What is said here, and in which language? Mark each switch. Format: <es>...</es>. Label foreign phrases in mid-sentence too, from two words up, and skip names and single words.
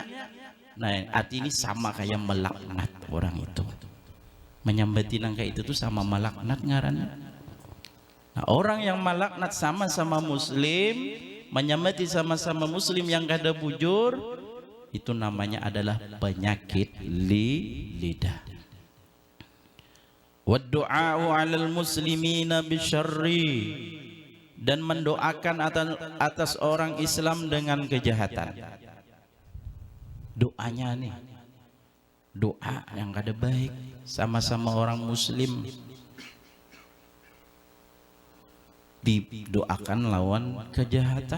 <bjn>Nah arti ini sama kayak melaknat orang itu, menyambati nangka itu tuh sama melaknat ngarannya. Nah, orang yang melaknat sama-sama muslim, menyambati sama-sama muslim yang kada bujur, itu namanya adalah penyakit lidah.</bjn> <ar>ودعاء على المسلمين بشر,</ar> <bjn>dan mendoakan atas orang Islam dengan kejahatan. Doanya nih, doa yang kada baik sama-sama orang muslim, didoakan lawan kejahatan.</bjn>